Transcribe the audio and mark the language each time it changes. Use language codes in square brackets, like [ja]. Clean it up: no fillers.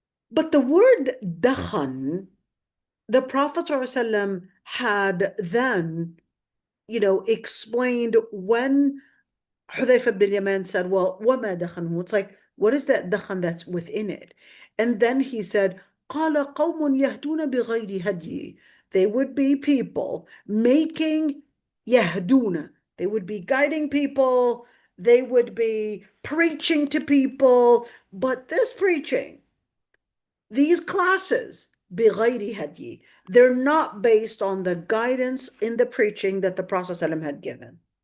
[en] But the word dakhan, the Prophet ﷺ had then, explained when Hudhayfa ibn Yaman said, well, [ar] وَمَا دَخَنْهُ? [en] It's like, what is that dakhan that's within it? And then he said, [ar] قَالَ قَوْمٌ يَهْدُونَ بِغَيْرِ هَدْيِ. [en] They would be people making yahduna. They would be guiding people. They would be preaching to people. But this preaching, these classes, [ar] بِغَيْرِ هَدْيِ, [en] they're not based on the guidance in the preaching that the Prophet ﷺ had given.